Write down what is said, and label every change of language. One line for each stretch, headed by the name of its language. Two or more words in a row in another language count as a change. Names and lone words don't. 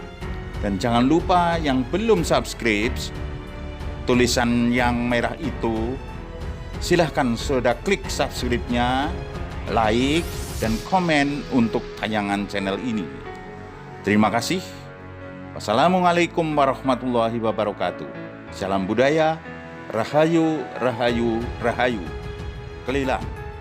Indonesian: Dan jangan lupa yang belum subscribe, tulisan yang merah itu, silahkan sudah klik subscribe-nya, like, dan komen untuk tayangan channel ini. Terima kasih.
Arabic: والسلام عليكم ورحمة الله وبركاته.
Indonesian: Salam budaya, rahayu, rahayu, rahayu. Kelilah.